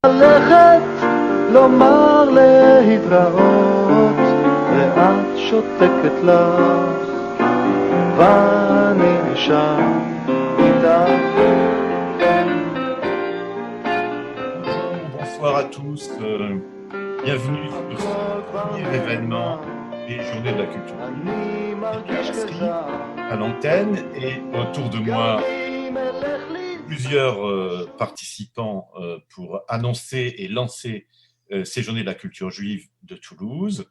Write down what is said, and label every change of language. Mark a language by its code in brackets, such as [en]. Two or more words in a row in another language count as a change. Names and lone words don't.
[he] ללכת, לומר להתראות, ואת שותקת לך, ואני נשאר איתך. [fr] Bonsoir à tous, bienvenue sur ce premier événement des Journées de la Culture à l'antenne, et autour de moi plusieurs participants pour annoncer et lancer ces Journées de la Culture juive de Toulouse.